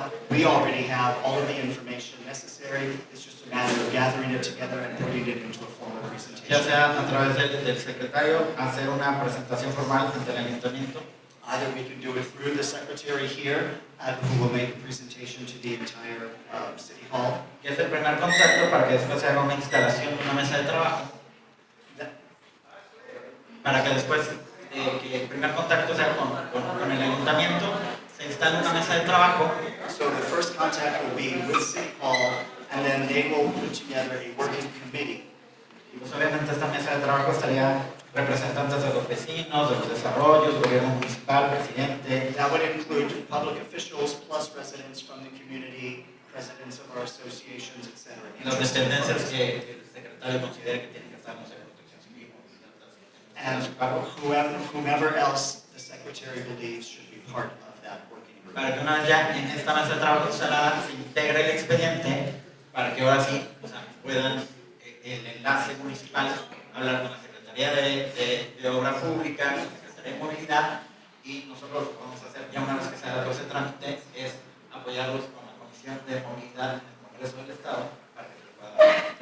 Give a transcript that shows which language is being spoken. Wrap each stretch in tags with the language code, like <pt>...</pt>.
<en>we already have all of the information necessary. It's just a matter of gathering it together and putting it into a formal</en> <es>ya</es> <en>presentation.</en> <es>sea a través del secretario, hacer una presentación formal ante el ayuntamiento,</es> <en>Either we can do it through the secretary here, who will make a presentation to the entire City Hall.</en> <es>que es el primer contacto para que después se haga una instalación, una mesa de trabajo, para que después que el primer contacto sea con el ayuntamiento, se instale una mesa de trabajo.</es> <en>So the first contact will be with City Hall, and then they will put together a working committee.</en> <es>Y pues obviamente esta mesa de trabajo estaría representantes de los vecinos, de los desarrollos, gobierno municipal, presidente.</es> <en>That would include public officials plus residents from the community, presidents of our associations, etc.</en> <es>Y las dependencias que el secretario considere que tienen que estar, no sé, protección civil.</es> <en>And whomever else the secretary believes should be part of that working group.</en> <es>Para que una vez ya en esta mesa de trabajo se integre el expediente, para que ahora sí, o sea, puedan el enlace municipal hablar con la Secretaría de Obra Pública, con la Secretaría de Movilidad, y nosotros lo que vamos a hacer ya una vez que se haga todo ese trámite es apoyarlos con la Comisión de Movilidad en el Congreso del Estado para que se lo pueda dar.</es>